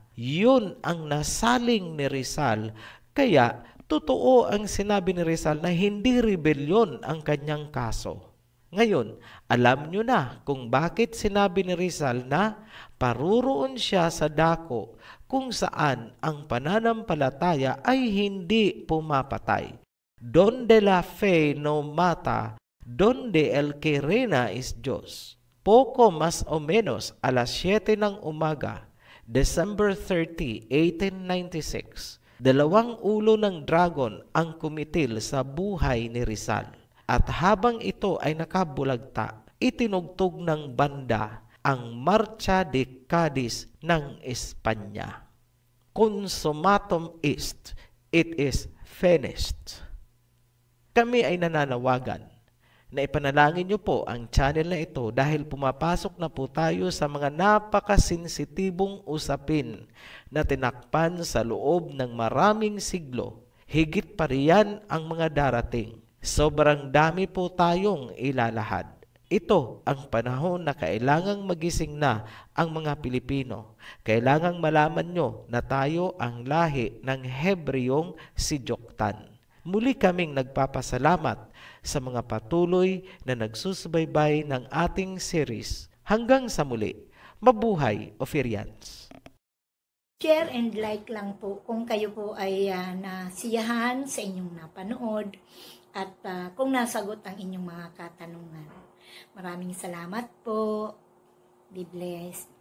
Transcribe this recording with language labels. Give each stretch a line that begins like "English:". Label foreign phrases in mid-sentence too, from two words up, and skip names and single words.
Filipino: Yun ang nasaling ni Rizal. Kaya totoo ang sinabi ni Rizal na hindi rebelyon ang kanyang kaso. Ngayon, alam nyo na kung bakit sinabi ni Rizal na paruroon siya sa dako kung saan ang pananampalataya ay hindi pumapatay.
Spanish: Donde la fe no mata, donde el que reina es Diyos. Poco más o menos
Filipino: alas 7 ng umaga, December 30, 1896, 2 ulo ng dragon ang kumitil sa buhay ni Rizal. At habang ito ay nakabulagta, itinugtog ng banda ang Marcha de Cadiz ng Espanya.
Latin: Consummatum est,
English: it is finished.
Filipino: Kami ay nananawagan na ipanalangin niyo po ang channel na ito dahil pumapasok na po tayo sa mga napakasensitibong usapin na tinakpan sa loob ng maraming siglo. Higit pa riyan ang mga darating. Sobrang dami po tayong ilalahad. Ito ang panahon na kailangang magising na ang mga Pilipino. Kailangang malaman nyo na tayo ang lahi ng Hebreyong si Joktan. Muli kaming nagpapasalamat sa mga patuloy na nagsusubaybay ng ating series. Hanggang sa muli, mabuhay Ophirians!
English: Share and like
Filipino: lang po kung kayo po ay nasiyahan sa inyong napanood at kung nasagot ang inyong mga katanungan. Maraming salamat po.
English: Be blessed.